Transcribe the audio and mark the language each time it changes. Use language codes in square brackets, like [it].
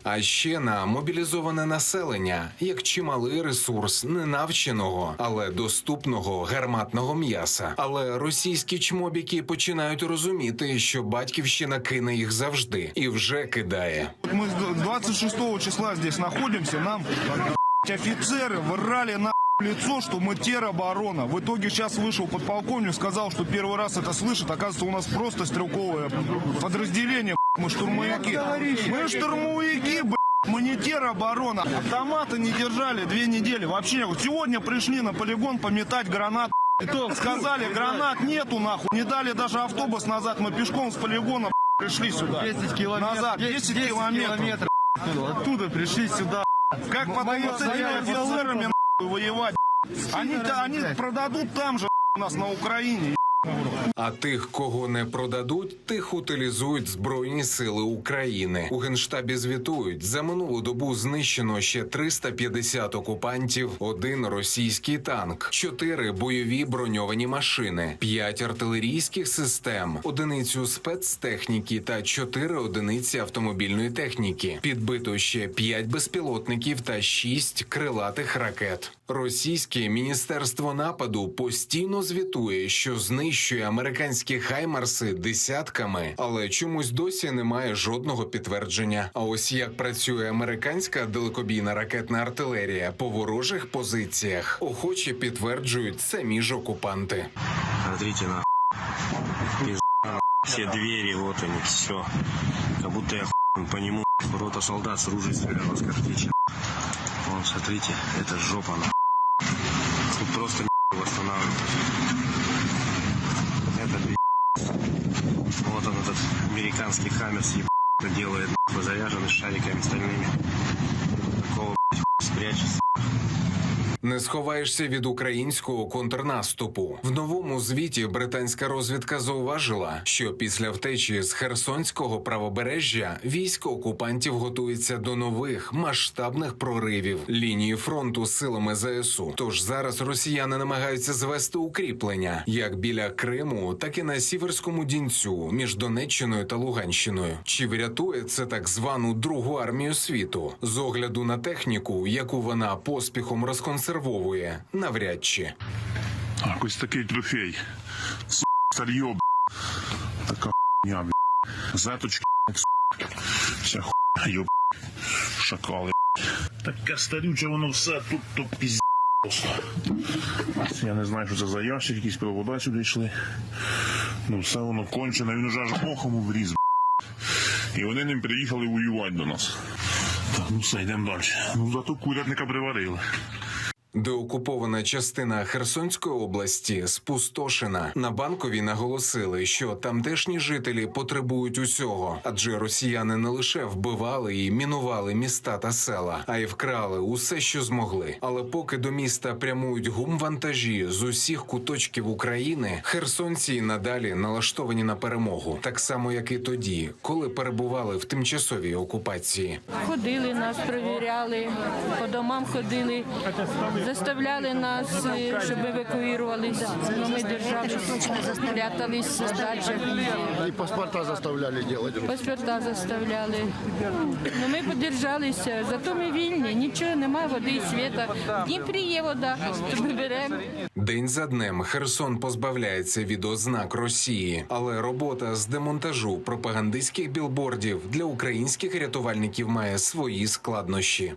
[uk] А ще на мобілізоване населення, як чималий ресурс ненавченого, але доступного гарматного м'яса. Але російські чмобіки починають розуміти, що батьківщина кине їх завжди. І вже кидає. Ми 26 числа здесь знаходимося, нам... [ru] Офицеры врали на лицо, что мы тероборона. В итоге сейчас вышел подполковник, сказал, что первый раз это слышит. Оказывается, у нас просто стрелковое подразделение. Мы штурмовики. Мы штурмовики, мы не тероборона. Автоматы не держали 2 недели. Вообще, вот сегодня пришли на полигон пометать гранат. Сказали, гранат нету нахуй. Не дали даже автобус назад. Мы пешком с полигона пришли сюда. 10 километров. Назад, 10 километров. Оттуда пришли сюда. Как потом с этими офицерами воевать? Они продадут там же у нас на Украине. [uk] А тих, кого не продадуть, тих утилізують Збройні сили України. У Генштабі звітують, за минулу добу знищено ще 350 окупантів, 1 російський танк, 4 бойові броньовані машини, 5 артилерійських систем, 1 спецтехніки та 4 одиниці автомобільної техніки. Підбито ще 5 безпілотників та 6 крилатих ракет. Російське Міністерство нападу постійно звітує, що знищує американські «Хаймарси» десятками, але чомусь досі немає жодного підтвердження. А ось як працює американська далекобійна ракетна артилерія по ворожих позиціях, охоче підтверджують самі ж окупанти. [ru] Смотрите, все двери, вот они, все. Как будто я по нему рота солдат с ружей стреляла с картечи. Вон, смотрите, это жопа, Тут просто восстанавливать. Это вот он, этот американский Хаммерс делает, заряженный шариками стальными. Такого спрячется. [uk] Не сховаєшся від українського контрнаступу. В новому звіті британська розвідка зауважила, що після втечі з Херсонського правобережжя військо окупантів готується до нових масштабних проривів лінії фронту силами ЗСУ. Тож зараз росіяни намагаються звести укріплення як біля Криму, так і на Сіверському Дінцю між Донеччиною та Луганщиною. Чи врятує це так звану Другу армію світу? З огляду на техніку, яку вона поспіхом розконсервує, навряд чи. Так, ось такий трофей. Старье, така хуйня, заточки, вся хуйня, шакали. Таке старюче воно все, тут то піздець. Я не знаю, що це за ящик, якісь провода сюди йшли. Ну все воно кончене, він уже аж охом вріз. І вони ним приїхали воювати до нас. Так, ну все, йдемо далі. Ну зато курятника приварили. Деокупована частина Херсонської області спустошена. На Банковій наголосили, що тамтешні жителі потребують усього, адже росіяни не лише вбивали і мінували міста та села, а й вкрали усе, що змогли. Але поки до міста прямують гумвантажі з усіх куточків України, херсонці й надалі налаштовані на перемогу. Так само, як і тоді, коли перебували в тимчасовій окупації. Ходили нас, перевіряли, по домам ходили. Заставляли нас, щоб евакуювалися. [ru] Но ми держались, прятались в дачах. И паспорта заставляли делать. Паспорта заставляли. [uk] Но ми подержалися, зато ми вільні, нічого немає, води і світа. В Дніпрі є вода, то ми беремо. День за днем Херсон позбавляється від ознак Росії, але робота з демонтажу пропагандистських білбордів для українських рятувальників має свої складнощі.